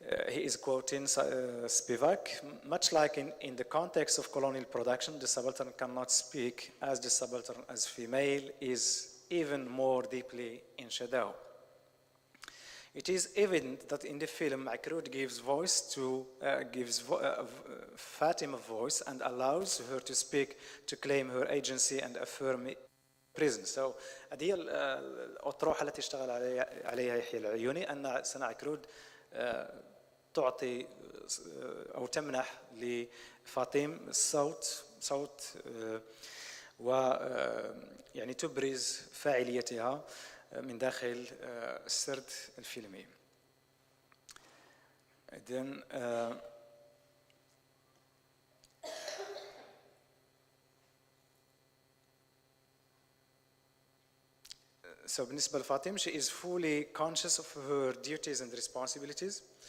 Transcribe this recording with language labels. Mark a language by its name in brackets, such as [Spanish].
[English] He is quoting Spivak, much like in the context of colonial production, the subaltern cannot speak as the subaltern as female is even more deeply in shadow. It is evident that in the film, Makrud gives Fatima a voice and allows her to speak, to claim her agency and affirm presence. [Arabic] So, هذه الأطروحة التي اشتغل عليها يحيى العيوني أن سنة عكرود تعطي أو تمنح لفاطم صوت و يعني تبرز فاعليتها من داخل السرد الفيلمي. [English] Then, so [Arabic] بالنسبة لفاطم, [English] she is fully conscious of her duties and responsibilities.